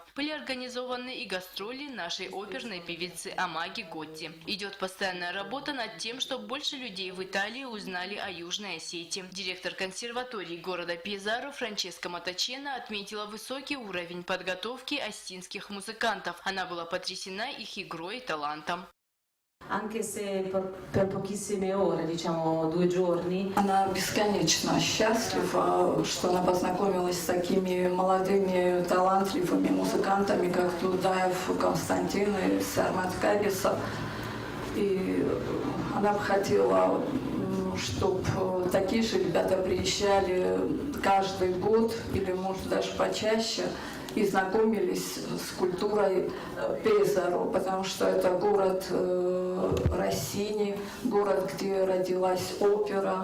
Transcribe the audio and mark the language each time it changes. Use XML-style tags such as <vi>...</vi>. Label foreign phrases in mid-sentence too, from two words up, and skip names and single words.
<ru>Были организованы и гастроли нашей оперной певицы Амаги Готти. Идет постоянная работа над тем, чтобы больше людей в Италии узнали о Южной Осетии. Директор консерватории города Пезаро Франческо Матачена отметила высокий уровень подготовки осетинских музыкантов. Она была потрясена их игрой и талантом.</ru> <it>Anche se per pochissime ore, diciamo 2 giorni.</it> <ru>Она бесконечно счастлива, что она познакомилась с такими молодыми, талантливыми музыкантами, как Дудаев, Константин и Сармат Кабисов. И она бы хотела, чтобы такие же ребята приезжали каждый год или, может, даже почаще, и знакомились с культурой Пезаро, потому что это город Россини, город, где родилась опера.</ru>